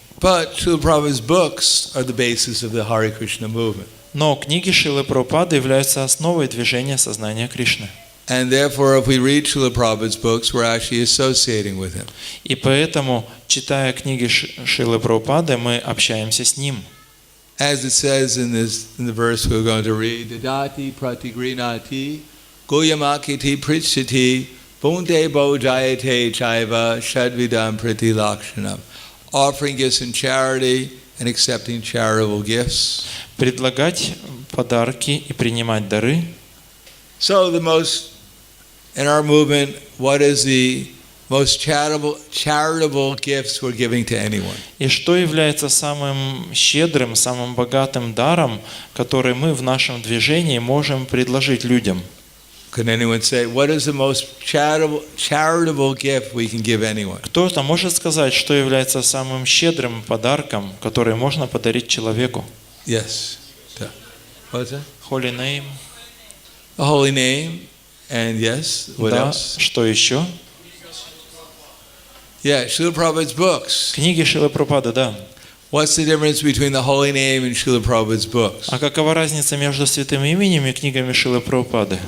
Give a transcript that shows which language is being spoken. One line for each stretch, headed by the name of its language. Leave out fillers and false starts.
English: But Srila Prabhupada's books are the basis of the Hare Krishna movement.
Russian: Но книги Шрилы Прабхупады являются основой движения сознания Кришны.
English: And therefore, if we read Srila Prabhupada's books, we're actually associating with him.
Russian: И поэтому, читая книги Шрилы Прабхупады, мы общаемся с ним.
English: As it says in the verse we're going to read,
Sanskrit: Dadati pratigrinati Goyamakiti Prichiti Bunde Bojayate Chaiva Shadvidam Priti Lakshanam.
English: Offering gifts in charity and accepting charitable gifts.
Russian: Предлагать подарки и принимать дары.
English: So in our movement, what is the most charitable gifts we're giving to anyone?
Russian: И что является самым щедрым, самым богатым даром, который мы в нашем движении можем предложить людям?
English: Can anyone say, what is the most charitable gift we can give anyone?
Russian: Кто-то может сказать, что является самым щедрым подарком, который можно подарить человеку?
English: Yes. What's that? Holy name. The holy name, and yes, what
Russian: Да.
English: else?
Russian: Что еще?
English: Yeah, Srila Prabhupada's books.
Russian: Книги Шрилы Прабхупады, да.
English: What's the difference between the holy name and Srila Prabhupada's books?
Russian: А какова разница между святым именем и книгами Шрилы Прабхупады?